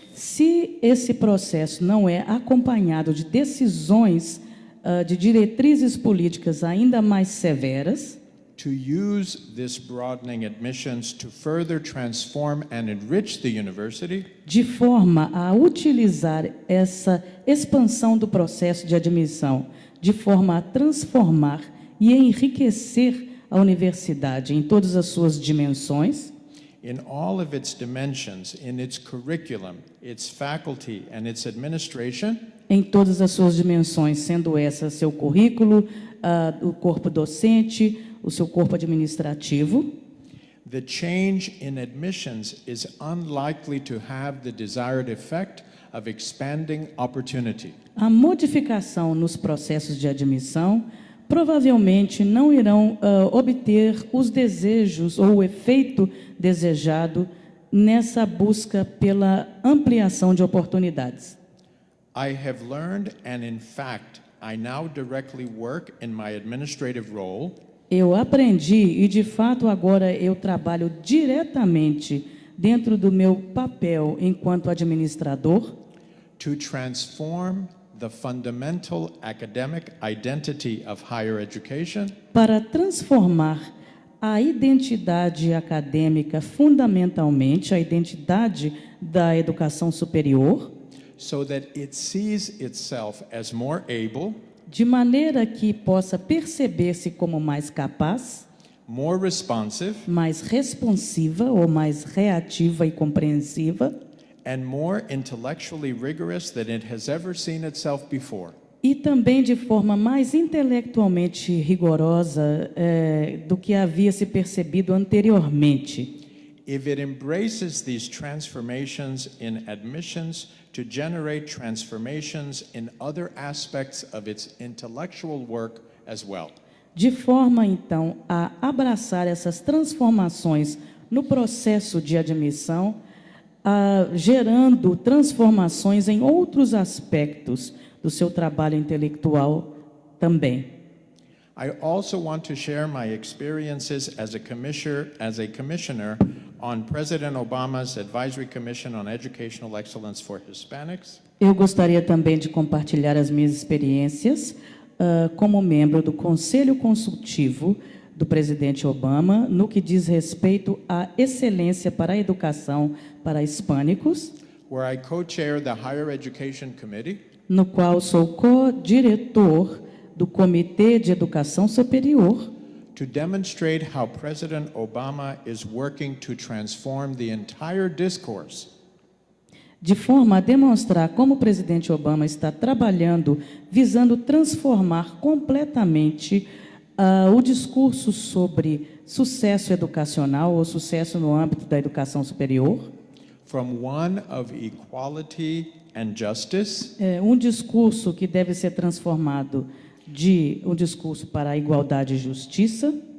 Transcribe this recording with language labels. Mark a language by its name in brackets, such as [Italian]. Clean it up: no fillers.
[Portuguese] se esse processo não é acompanhado de decisões, de diretrizes políticas ainda mais severas, [English] to use this broadening admissions to further transform and enrich the university, [Portuguese] de forma a utilizar essa expansão do processo de admissão, de forma a transformar e enriquecer a universidade em todas as suas dimensões, [English] in all of its dimensions, in its curriculum, its faculty, and its administration, [Portuguese] em todas as suas dimensões, sendo essa seu currículo, o corpo docente, o seu corpo administrativo, [English] the change in admissions is unlikely to have the desired effect of expanding opportunity. [Portuguese] a modificação nos processos de admissão provavelmente não irão obter os desejos ou o efeito desejado nessa busca pela ampliação de oportunidades. [English] I have learned, and in fact, I now directly work in my administrative role [Portuguese] Eu aprendi e, de fato, agora eu trabalho diretamente dentro do meu papel enquanto administrador [English] to transform the fundamental academic identity of higher education [Portuguese] para transformar a identidade acadêmica, fundamentalmente a identidade da educação superior, [English] so that it sees itself as more able, [Portuguese] de maneira que possa perceber-se como mais capaz, [English] more responsive, [Portuguese] mais responsiva ou mais reativa e compreensiva, [English] and more intellectually rigorous than it has ever seen itself before. [Portuguese] e também de forma mais intelectualmente rigorosa do que havia se percebido anteriormente. [English] If it embraces these transformations in admissions to generate transformations in other aspects of its intellectual work as well. [Portuguese] De forma, então, a abraçar essas transformações no processo de admissão, gerando transformações em outros aspectos do seu trabalho intelectual também. [English] I also want to share my experiences as a commissioner on President Obama's Advisory Commission on Educational Excellence for Hispanics. [Portuguese] Eu gostaria também de compartilhar as minhas experiências como membro do Conselho Consultivo do presidente Obama no que diz respeito à excelência para a educação para hispânicos, [English] where I co-chair the Higher Education Committee, [Portuguese] no qual sou co-diretor do Comitê de Educação Superior, [English] to demonstrate how President Obama is working to transform the entire discourse [Portuguese] de forma a demonstrar como o presidente Obama está trabalhando visando transformar completamente o discurso sobre sucesso educacional ou sucesso no âmbito da educação superior, [English] from one of equality and justice [Portuguese] um discurso que deve ser transformado de um discurso para a igualdade e justiça,